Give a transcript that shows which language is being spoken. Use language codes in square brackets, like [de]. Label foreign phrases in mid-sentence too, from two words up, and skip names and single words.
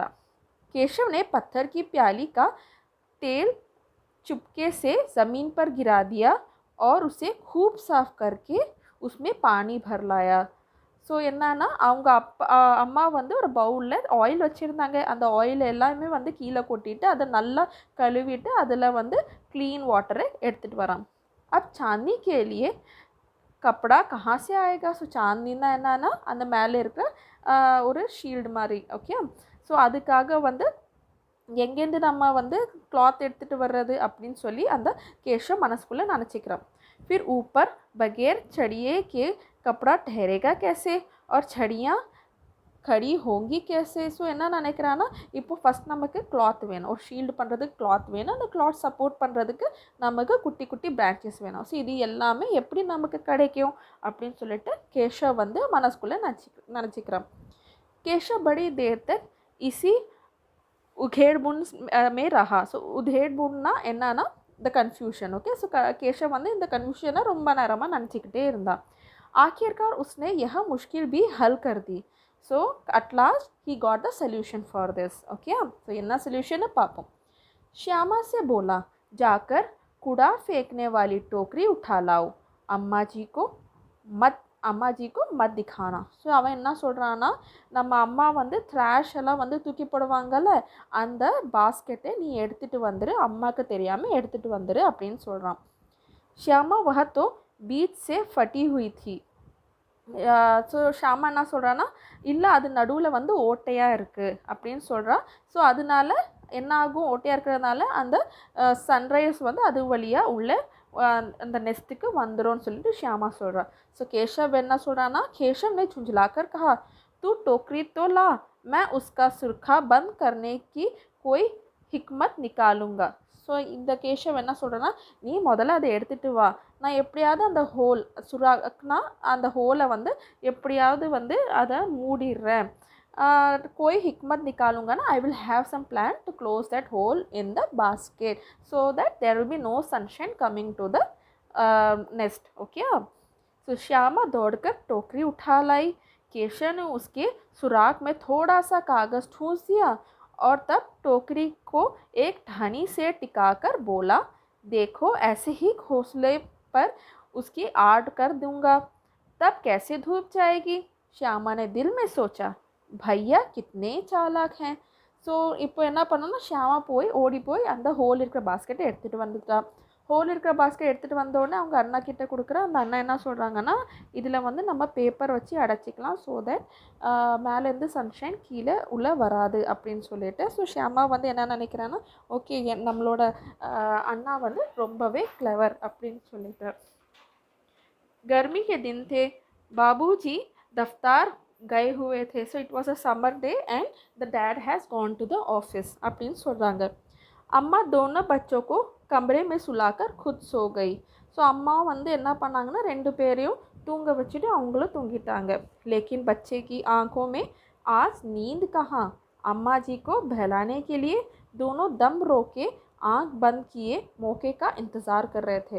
[hi] केशव ने पत्थर की प्याली का तेल चुपके से ज़मीन पर गिरा दिया और उसे खूब साफ करके उसमें पानी भर लाया. [ta] ஸோ என்னன்னா, அவங்க அம்மா வந்து ஒரு பவுலில் ஆயில் வச்சுருந்தாங்க. அந்த ஆயில் எல்லாமே வந்து கீழே கொட்டிட்டு அதை நல்லா கழுவிட்டு அதில் வந்து [en] clean water [ta] எடுத்துகிட்டு வரான். [hi] अब छांटी के लिए कपड़ा कहाँ से आएगा. [ta] ஸோ சாந்தின்னா என்னன்னா அந்த மேலே இருக்கிற ஒரு ஷீல்டு மாதிரி. ஓகே, ஸோ அதுக்காக வந்து எங்கேருந்து நம்ம வந்து கிளாத் எடுத்துகிட்டு வர்றது அப்படின்னு சொல்லி அந்த கேஷவ் மனசுக்குள்ளே நினச்சிக்கிறான். [hi] फिर ऊपर बगैर छड़िए के कपड़ा ठहरेगा कैसे और छड़ियाँ खड़ी होंगी कैसे. [ta] ஸோ என்ன நினைக்கிறான்னா, இப்போ ஃபஸ்ட் நமக்கு கிளாத் வேணும், ஒரு ஷீல்டு பண்ணுறதுக்கு கிளாத் வேணும், அந்த கிளாத் சப்போர்ட் பண்ணுறதுக்கு நமக்கு குட்டி குட்டி பிரான்ச்சஸ் வேணும். ஸோ இது எல்லாமே எப்படி நமக்கு கிடைக்கும் அப்படின்னு சொல்லிட்டு கேஷவ் வந்து மனசுக்குள்ளே நினச்சிக்கிறான். [hi] केशव बड़ी देर तक इसी उधेड़बुन में रहा. [ta] ஸோ உதேட்புன்னா என்னன்னா [en] the confusion. [ta] ஓகே, ஸோ கேஷவ் வந்து இந்த கன்ஃபியூஷனை ரொம்ப நேரமாக நினச்சிக்கிட்டே இருந்தான். [hi] आखिरकार उसने यह मुश्किल भी हल कर दी. [en] So at last he got the solution for this. ओके, [ta] ஸோ என்ன சொல்யூஷனை பார்ப்போம். [hi] श्यामा से बोला, जाकर कूड़ा फेंकने वाली टोकरी उठा लाओ, अम्मा जी को मत दिखाना. [ta] ஸோ அவன் என்ன சொல்கிறான்னா, நம்ம அம்மா வந்து த்ராஷ் எல்லாம் வந்து தூக்கி போடுவாங்கல்ல, அந்த பாஸ்கெட்டை நீ எடுத்துகிட்டு வந்துரு, அம்மாவுக்கு தெரியாமல் எடுத்துகிட்டு வந்துரு அப்படின்னு சொல்கிறான். [hi] ஷியாமா वह तो बीच से फटी हुई थी. [ta] ஸோ ஷியாமா என்ன சொல்கிறான்னா, இல்லை அது நடுவில் வந்து ஓட்டையாக இருக்குது அப்படின்னு சொல்கிறா. ஸோ அதனால என்ன ஆகும், ஓட்டையாக இருக்கிறதுனால அந்த சன்ரைஸ் வந்து அது வழியாக உள்ள அந்த நெஸ்ட்டுக்கு வந்துடும் சொல்லிட்டு ஷியாமா சொல்கிறா. ஸோ கேஷவ் என்ன சொல்கிறான்னா, [hi] केशव ने झुंझलाकर कहा, तू टोकरी तो ला, मैं उसका सुरखा बंद करने की कोई हिकमत निकालूंगा. [ta] ஸோ இந்த கேஷவ் என்ன சொல்கிறேன்னா, நீ முதல்ல அதை எடுத்துகிட்டு வா, நான் எப்படியாவது அந்த ஹோல் சுறாக்குனா அந்த ஹோலை வந்து எப்படியாவது வந்து அதை மூடிடுறேன், [hi] कोई हिकमत निकालूंगा ना, [en] I will have some plan to close that hole in the basket so that there will be no sunshine coming to the nest. ओके, [hi] तो श्यामा दौड़कर टोकरी उठा लाई. केशव ने उसके सुराख में थोड़ा सा कागज़ ठूंस दिया और तब टोकरी को एक ढानी से टिकाकर बोला, देखो ऐसे ही घोंसले पर उसकी आड़ कर दूंगा, तब कैसे धूप जाएगी. श्यामा ने दिल में सोचा, भैया कितने चालाक हैं. [ta] ஸோ இப்போ என்ன பண்ணோன்னா, ஷியாமா ஓடி போய் அந்த ஹோல் இருக்கிற பாஸ்கெட்டை எடுத்துகிட்டு வந்துட்டா. ஹோல் இருக்கிற பாஸ்கெட் எடுத்துகிட்டு வந்தோடனே அவங்க அண்ணா கிட்டே கொடுக்குற. அந்த அண்ணா என்ன சொல்கிறாங்கன்னா, இதில் வந்து நம்ம பேப்பர் வச்சு அடைச்சிக்கலாம், [en] so that [ta] மேலேருந்து சன்ஷைன் கீழே உள்ளே வராது அப்படின்னு சொல்லிட்டு. ஸோ ஷியாமா வந்து என்ன நினைக்கிறான்னா, ஓகே நம்மளோட அண்ணா வந்து ரொம்பவே கிளவர் அப்படின்னு சொல்லிட்டு. [hi] गर्मी के दिन थे, बाबूजी दफ्तार गए हुए थे. [en] So it was a summer day and the dad has gone to the office [ta] அப்படின்னு சொல்கிறாங்க. [hi] அம்மா दोनों बच्चों को कमरे में सुलाकर खुद सो गई. [ta] ஸோ அம்மா வந்து என்ன பண்ணாங்கன்னா, ரெண்டு பேரையும் தூங்க வச்சுட்டு அவங்களும் தூங்கிட்டாங்க. [hi] लेकिन बच्चे की आंखों में आज नींद कहाँ. अम्मा जी को बहलाने के लिए दोनों दम रोके आँख बंद किए मौके का इंतज़ार कर रहे थे.